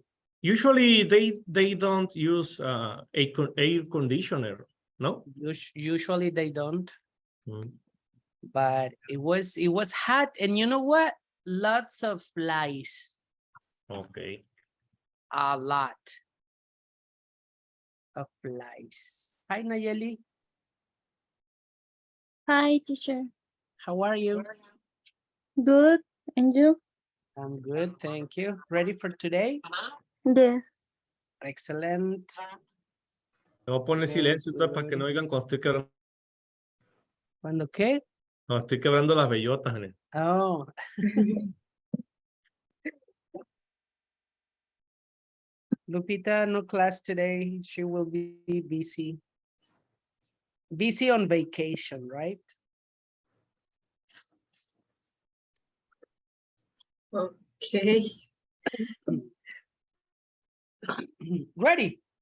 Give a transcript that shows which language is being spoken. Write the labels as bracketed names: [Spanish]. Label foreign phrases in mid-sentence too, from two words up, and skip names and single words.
[English] Usually they don't use air conditioner, no? Usually they don't, Mm. but it was hot, and you know what? Lots of flies. Okay. A lot of flies. Hi, Nayeli. Hi, teacher. How are you? Good. And you? I'm good, thank you. Ready for today? Yes. Excellent. [Spanish] Me voy a poner [English] Very [Spanish] silencio para que [English] good. [Spanish] no oigan cuando estoy quebrando, ¿Cuándo qué? cuando estoy quebrando las bellotas. Nene. [English] Oh. Lupita, no class today. She will be busy. Busy on vacation, right? Okay. Ready?